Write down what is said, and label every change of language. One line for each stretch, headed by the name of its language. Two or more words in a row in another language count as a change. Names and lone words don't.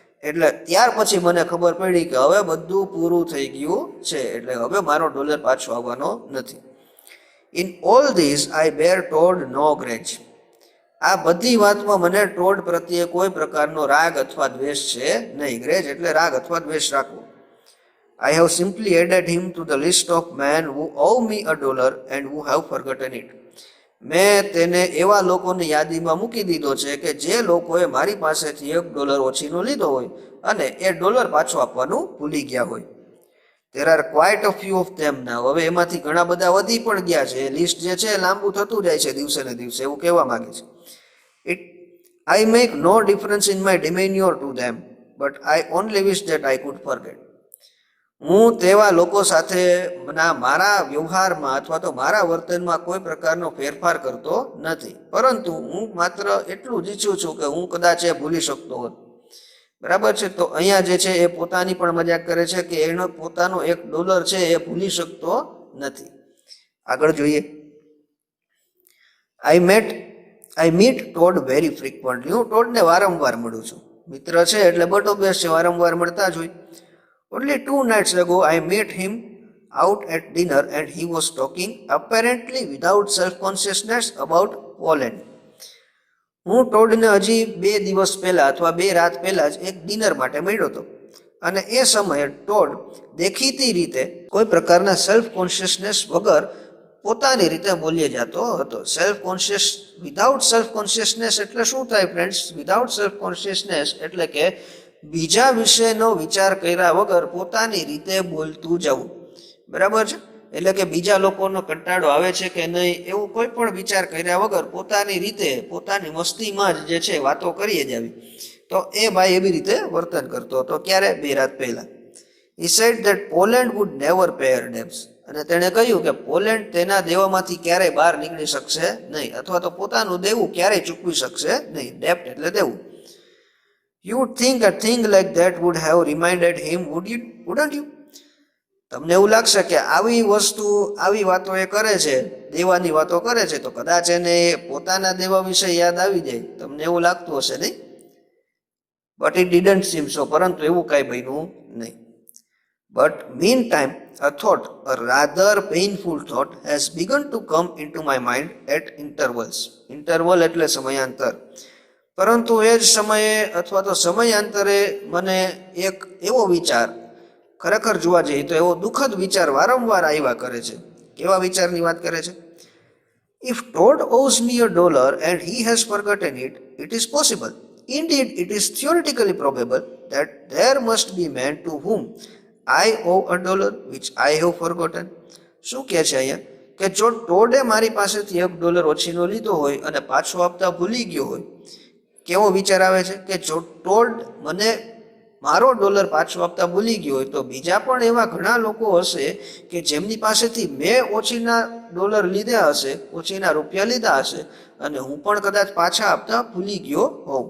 Gujarati: એટલે ત્યાર પછી મને ખબર પડી કે હવે બધું પૂરું થઈ ગયું છે, એટલે હવે મારો ડોલર પાછો આવવાનો નથી.
English: In all this I bear Todd no grudge.
Gujarati: આ બધી વાતમાં મને ટોડ પ્રત્યે કોઈ પ્રકારનો રાગ અથવા દ્વેષ છે નહીં. ગ્રેજ એટલે રાગ અથવા દ્વેષ રાખવો.
English: I have simply added him to the list of men who owe me $1 and who have forgotten it.
Gujarati: મેં તેને એવા લોકોની યાદીમાં મૂકી દીધો છે કે જે લોકોએ મારી પાસેથી $1 ઓછીનો લીધો હોય અને એ ડોલર પાછો આપવાનું ભૂલી ગયા હોય.
English: There are quite a few of them now.
Gujarati: હવે એમાંથી ઘણા બધા વધી પણ ગયા છે. લિસ્ટ જે છે લાંબુ થતું જાય છે દિવસે ને દિવસે, એવું કહેવા માંગે છે.
English: I make no difference in my demeanor to them, but I only wish that I could forget.
Gujarati: હું તેવા લોકો સાથે મારા વ્યવહારમાં અથવા તો મારા વર્તનમાં કોઈ પ્રકારનો ફેરફાર કરતો નથી, પરંતુ હું માત્ર એટલું જ ઈચ્છું છું કે હું કદાચ એ ભૂલી શકતો હોત. બરાબર છે. તો અહીંયા જે છે એ પોતાની પણ મજાક કરે છે કે એનો પોતાનો $1 છે એ ભૂલી શકતો નથી. આગળ જોઈએ.
English: I meet Todd very frequently.
Gujarati: હું ટોડને વારંવાર મળું છું. મિત્ર છે એટલે બટો બેસ છે, વારંવાર મળતા જ હોય.
English: Only 2 nights ago, I met him out at dinner and he was talking, apparently without self-consciousness, about Poland.
Gujarati: હું ટોડને હજી 2 દિવસ પહેલા અથવા 2 રાત પહેલા જ એક ડિનર માટે મળ્યો હતો અને એ સમયે ટોડ દેખીતી રીતે કોઈ પ્રકારના
English: self consciousness
Gujarati: વગર પોતાની રીતે બોલી જતો હતો.
English: without self consciousness
Gujarati: એટલે શું થાય ફ્રેન્ડ્સ?
English: without self consciousness
Gujarati: એટલે કે બીજા વિશેનો વિચાર કર્યા વગર પોતાની રીતે બોલતું જવું. બરાબર છે. એટલે કે બીજા લોકોનો કંટાળો આવે છે કે નહીં એવું કોઈ પણ વિચાર કર્યા વગર પોતાની રીતે પોતાની મસ્તીમાં જ જે છે વાતો કરીએ જ આવી. તો એ ભાઈ એવી રીતે વર્તન કરતો હતો. ક્યારે? 2 રાત પહેલા.
English: He said that Poland would never pay her debts.
Gujarati: અને તેણે કહ્યું કે પોલેન્ડ તેના દેવામાંથી ક્યારેય બહાર નીકળી શકશે નહીં, અથવા તો પોતાનું દેવું ક્યારેય ચૂકવી શકશે નહીં. ડેપ્ટ એટલે દેવું.
English: You would think a thing like that would have reminded him, wouldn't you?
Gujarati: તમને એવું લાગશે કે આવી વસ્તુ આવી વાતો એ કરે છે, દેવાની વાતો કરે છે, તો કદાચ એને પોતાના દેવા વિશે યાદ આવી જાય. તમને એવું લાગતું હશે નહીં?
English: But it didn't seem so.
Gujarati: પરંતુ એવું કાંઈ બન્યું નહીં.
English: But meantime, a thought, a rather painful thought, has begun to come into my mind at intervals.
Gujarati: Interval એટલે સમયાંતર. પરંતુ એ જ સમયે અથવા તો સમયાંતરે મને એક એવો વિચાર, ખરેખર જોવા જઈએ તો એવો દુઃખદ વિચાર વારંવાર આવ્યા કરે છે. કેવા વિચારની વાત કરે છે?
English: If Todd owes me $1 and he has forgotten it, it is possible. Indeed, it is theoretically probable that there must be men to whom I owe $1 which I have forgotten.
Gujarati: શું કહે છે અહીંયા? કે જો ટોડે મારી પાસેથી $1 ઓછીનો લીધો હોય અને પાછો આપતા ભૂલી ગયો હોય. કેવો વિચાર આવે છે કે જો ટોડ મને મારો ડોલર પાછો આપતા ભૂલી ગયો હોય તો બીજા પણ એવા ઘણા લોકો હશે કે જેમની પાસેથી મેં ઓછીના ડોલર લીધા હશે, ઓછીના રૂપિયા લીધા હશે અને હું પણ કદાચ પાછા આપતા ભૂલી ગયો હોઉં.